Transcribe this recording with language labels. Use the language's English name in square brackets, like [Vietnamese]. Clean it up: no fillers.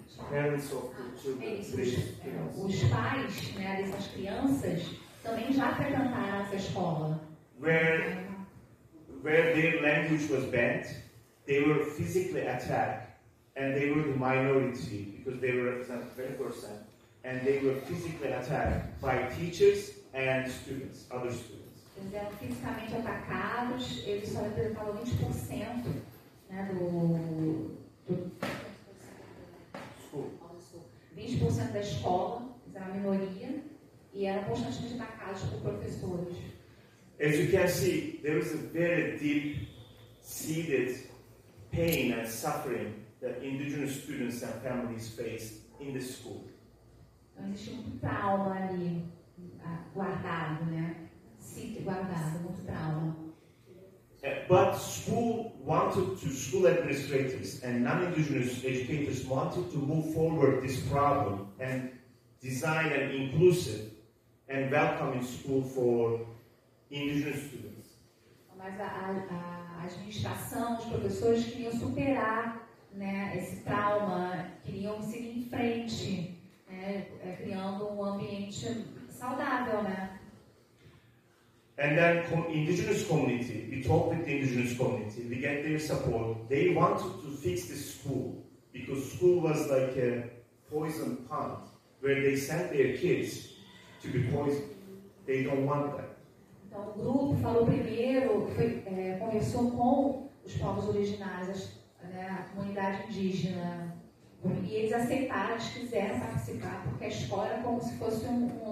[English] Parents of the children. [Portuguese] Os pais, né, dessas crianças também já frequentaram essa escola. [English] Where their language was banned, they were physically attacked, and they were the minority because they were representing 20%, and they were physically attacked by teachers and students, other students. [Portuguese] Eles eram fisicamente atacados, eles só representavam 20%, né, do 20% da escola, eles eram a minoria, e eram constantemente atacados por professores. [English] As you can see, there is a very deep-seated pain and suffering that indigenous students and families face in the school. [Portuguese] Então existe muito trauma ali, guardado, né? Guardado, muito trauma. [English] But school administrators and non-indigenous educators wanted to move forward this problem and design an inclusive and welcoming school for indigenous students. [Portuguese] Mas a administração, os professores queriam superar, né, esse trauma, queriam seguir em frente, né, criando um ambiente saudável, né? [English] And then indigenous community, we talked with the indigenous community, we get their support. They wanted to fix the school because school was like a poison pond where they sent their kids to be poisoned. They don't want that. [Portuguese] Então o grupo falou primeiro, conversou com os povos originários, né, a comunidade indígena, e eles aceitaram, eles quiseram participar, porque a escola era como se fosse um